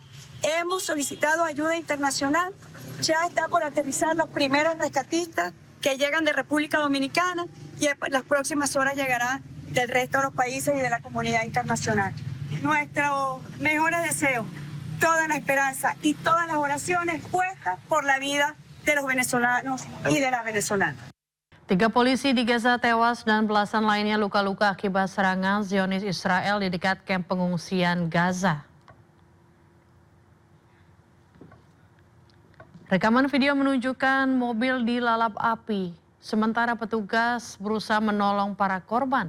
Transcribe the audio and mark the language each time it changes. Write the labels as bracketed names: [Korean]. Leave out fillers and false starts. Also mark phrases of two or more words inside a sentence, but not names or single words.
[Spanish] Hemos solicitado ayuda internacional, ya está por aterrizar los primeros rescatistas que llegan de República Dominicana y en las próximas horas llegarán del resto de los países y de la comunidad internacional. Nuestros mejores deseos, toda la esperanza y todas las oraciones puestas por la vida de los venezolanos y de las venezolanas. [Indonesian] 3 polisi di Gaza tewas dan belasan lainnya luka-luka akibat serangan Zionis Israel di dekat kamp pengungsian Gaza. Rekaman video menunjukkan mobil dilalap api, sementara petugas berusaha menolong para korban.